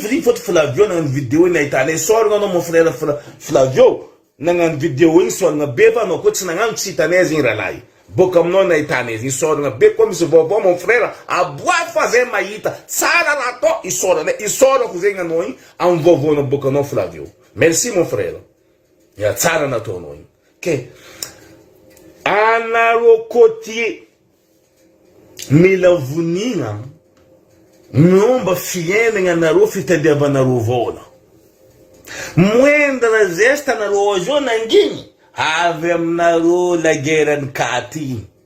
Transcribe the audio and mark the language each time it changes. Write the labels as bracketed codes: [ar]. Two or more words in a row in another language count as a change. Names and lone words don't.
[mg] zigny fôty Flavio nagnano vidéo iny ahitana isoragna anao [fr] mon frère [mg] Flavio nagnano vidéo iny soragna be fa anao koa tsy nagnano tsy hitanay zigny rahalahy boka aminao nahitana izy isoragna be koa misy vaovao [fr] mon frère [mg] aboa fa zay mahita tsara raha atao isorako zegny anao igny amy vaovaona boka anao Flavio [fr] merci mon frère [mg] ya tsara nataonao igny ke anareo côtier mila vonina miomba fiainagna anareo fitadiavanareo vola [fr] moindre geste [mg] anareo azy io nanginy avy aminareo [fr] la guerre [mg] ny katy igny